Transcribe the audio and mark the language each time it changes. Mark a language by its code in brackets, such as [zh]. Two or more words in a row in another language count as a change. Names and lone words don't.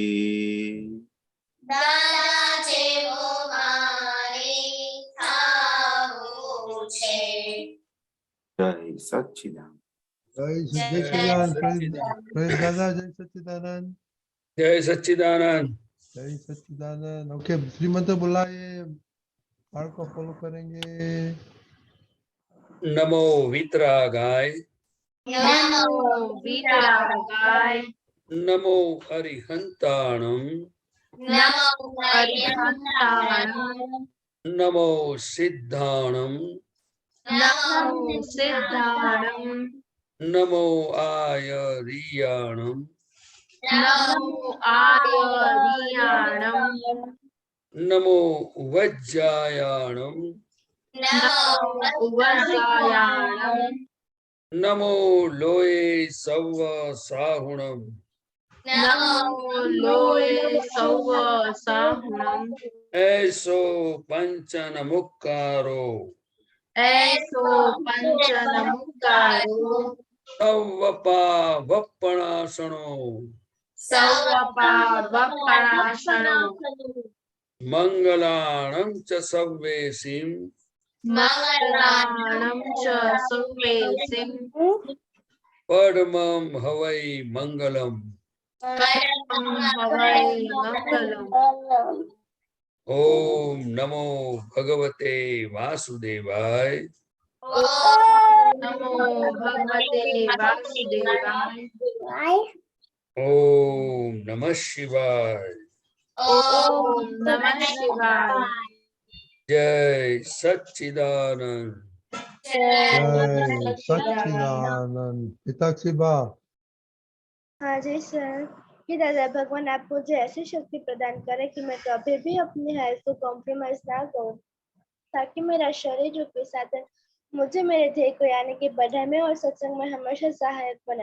[gu] દાદા જેવો મારે થાવું છે. જય સચ્ચિદાનંદ. જય સચ્ચિદાનંદ. પ્રેઝ દાદા. જય સચ્ચિદાનંદ. જય સચ્ચિદાનંદ. [hi] जय सच्चिदानंद. ओके, श्रीमंत बुलाए, बाળકો फॉलो करेंगे. [sa] नमो वितरागाय. નમો વિતરાગાય. [pra] नमो अरिहंताणम. નમો અરિહંતાણમ. नमो सिद्धाणम. નમો સિદ્ધાણમ. नमो आयरियाणम. નમો આયરિયાણમ. नमो वज्जायाणम. નમો વજ્રાયાણમ. नमो लोये सव्व साहुणम. નમો લોય સૌ સાહુણમ. ऐसो पंचन मुक्कारो. એસો પંચન મુક્કારો. सव्वपा वप्पणासनो. સૌપા વપરાશણો. मंगलाणं च सव्वेसिं. મંગલાણમ ચ સૌવેસિમ. परमं हवै मंगलम्. પરમં હવૈ મંગલમ. [sa] ओम नमो भगवते वासुदेवाय. ઓમ નમો ભગવતે વાસુદેવાય. ओम नमः शिवाय. ઓમ નમઃ શિવાય. [hi] जय सच्चिदानंद. जय सच्चिदानंद. पिताक्षी बा. हाँ जी सर, कि दादा भगवान आप मुझे ऐसी शक्ति प्रदान करे कि मैं कभी भी अपनी हेल्थ को कॉम्प्रोमाइज ना करूं, ताकि मेरा शरीर रूपी साधन मुझे मेरे ध्येय को यानी कि पढ़ाई में और सत्संग में हमेशा सहायक बने।